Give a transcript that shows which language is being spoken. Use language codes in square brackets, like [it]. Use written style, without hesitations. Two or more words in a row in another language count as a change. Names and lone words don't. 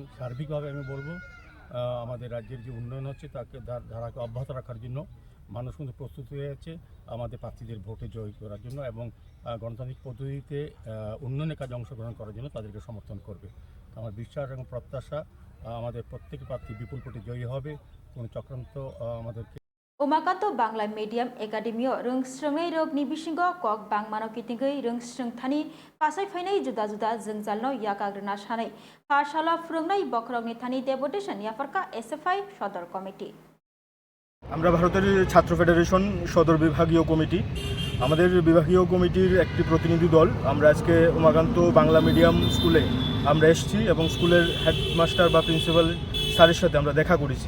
[bn] সার্বিকভাবে আমি বলবো আমাদের রাজ্যের যে উন্নয়ন হচ্ছে তাকে ধারাকে অব্যাহত রাখার জন্য মানুষ কিন্তু প্রস্তুত হয়ে আছে আমাদের প্রার্থীদের ভোটে জয়ী করার জন্য এবং গণতান্ত্রিক পদ্ধতিতে উন্নয়নের কাজে অংশগ্রহণ করার জন্য তাদেরকে সমর্থন করবে। আমার বিশ্বাস এবং প্রত্যাশা আমাদের প্রত্যেক প্রার্থী বিপুল ভোটে জয়ী হবে। কোনো চক্রান্ত আমাদেরকে [trp] Umakanto Bangla Medium Academio Rungsrungai Rog ni bisingo kok bangmano kitinggai rungsrung thani pasai phainai juda-juda jengjalno yakagrna sanai pathshala phurungnai bokrogni thani deputation yafarka SFI [bn] সদর কমিটি। আমরা ভারতের ছাত্র ফেডারেশন সদর বিভাগীয় কমিটি, আমাদের বিভাগীয় কমিটির একটি প্রতিনিধি দল আমরা আজকে উমাকান্ত বাংলা মিডিয়াম স্কুলে আমরা এসেছি এবং স্কুলের হেডমাস্টার বা প্রিন্সিপাল স্যারের সাথে আমরা দেখা করেছি।